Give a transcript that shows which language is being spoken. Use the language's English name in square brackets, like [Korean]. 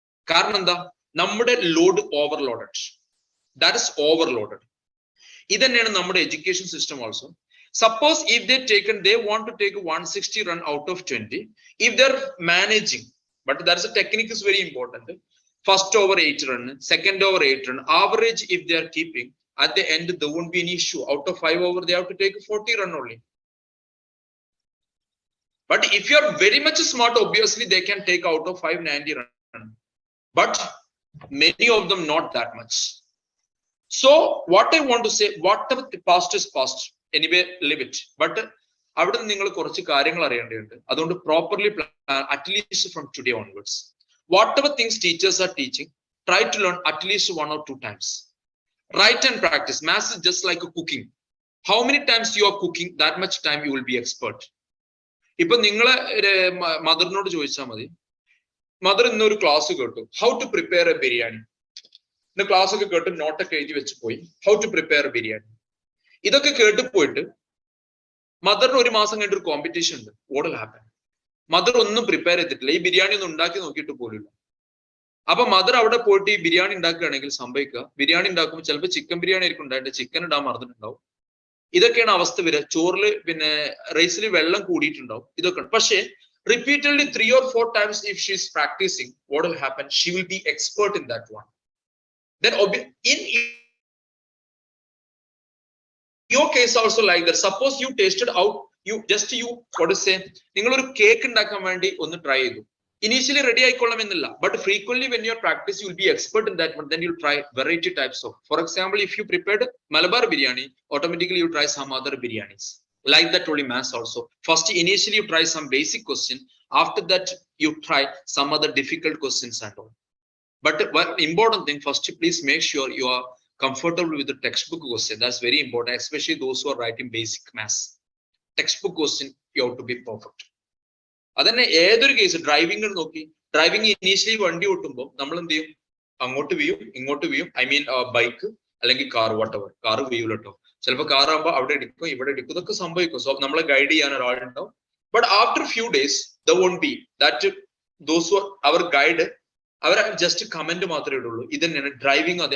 [Malayalam] കാരണം എന്താ? നമ്മുടെ load overloaded, [English] That is overloaded. [Malayalam] ഇതന്നെയാണ് നമ്മുടെ education system also. [English] Suppose if they want to take 160 run out of 20, if they're managing, but that's a technique is very important. First over 8 run, second over 8 run, average if they are keeping, at the end there won't be an issue. Out of 5 over they have to take 40 run only. But if you are very much smart, obviously they can take out of 5 90 run, but many of them not that much. So what I want to say, whatever the past is past, anyway live it. [Malayalam] But അവിടെ നിങ്ങൾ കുറച്ച് കാര്യങ്ങൾ അറിയേണ്ടതുണ്ട്. അതുകൊണ്ട് [English] Properly at least from today onwards, whatever things teachers are teaching, try to learn at least 1 or 2 times. Write and practice. Maths is just like a cooking. How many times you are cooking, that much time you will be expert. [Malayalam] ഇപ്പൊ നിങ്ങളെ മദറിനോട് ചോദിച്ചാൽ മതി, mother ഇന്നൊരു class കേട്ടു, [English] How to prepare a biryani. [Malayalam] ഇന്ന് class ഒക്കെ കേട്ട് നോട്ടൊക്കെ എഴുതി വെച്ച് പോയി, [English] How to prepare a biryani. [Malayalam] ഇതൊക്കെ കേട്ട് പോയിട്ട് മദറിന് 1 മാസം കഴിഞ്ഞിട്ട് ഒരു കോമ്പറ്റീഷൻ ഉണ്ട്. [English] What will happen? [Malayalam] മദർ ഒന്നും പ്രിപ്പയർ ചെയ്തിട്ടില്ല, ഈ ബിരിയാണി ഒന്നും ഉണ്ടാക്കി നോക്കിയിട്ട് പോലില്ല. അപ്പൊ മദർ അവിടെ പോയിട്ട് ഈ ബിരിയാണി ഉണ്ടാക്കുകയാണെങ്കിൽ സംഭവിക്കുക, ബിരിയാണി ഉണ്ടാക്കുമ്പോൾ ചിലപ്പോൾ ചിക്കൻ ബിരിയാണി ആയിരിക്കും ഉണ്ടായിട്ട് ചിക്കൻ ഇടാൻ മറന്നിട്ടുണ്ടാവും. ഇതൊക്കെയാണ് അവസ്ഥ വരിക. ചോറിൽ റൈസിൽ വെള്ളം കൂടിയിട്ടുണ്ടാവും. ഇതൊക്കെ. [English] പക്ഷേ repeatedly 3 or 4 times if she is practicing, what will happen? She will be expert in that one. Then in your case also like that. Suppose you tasted out, what to say, [Malayalam] നിങ്ങൾ ഒരു cake ഉണ്ടാക്കാൻ വേണ്ടി ഒന്ന് try ചെയ്തു. [English] Initially ready [Malayalam] ആയിക്കൊള്ളണമെന്നില്ല, [English] but frequently when you are practice you will be expert in that one. Then you'll try variety types of, for example, if you prepared Malabar biryani, automatically you try some other biryanis. Like that only maths also. First initially you try some basic question, after that you try some other difficult questions and all. But one important thing, first please make sure you are comfortable with the textbook question. That's very important, especially those who are writing basic maths. Textbook question you have to be perfect. [Malayalam] അതന്നെ ഏതൊരു case driving നോക്കി, driving initially വണ്ടി ഓട്ടുമ്പോൾ നമ്മൾ എന്ത് ചെയ്യും, അങ്ങോട്ട് വീയും ഇങ്ങോട്ട് വീയും, I mean bike അല്ലെങ്കിൽ കാർ, വാട്ടെവർ. കാർ വീയൂല കേട്ടോ, ചിലപ്പോൾ കാർ ആകുമ്പോൾ അവിടെ ഇടിക്കും ഇവിടെ ഇടിക്കും, ഇതൊക്കെ സംഭവിക്കും. സോ നമ്മളെ ഗൈഡ് ചെയ്യാൻ ഒരാളുണ്ടാവും. [English] but after few days the won't be that those അവർ guide, [Malayalam] our just comment മാത്രമേ ഇടുള്ളൂ. ഇത് തന്നെയാണ് ഡ്രൈവിംഗ്.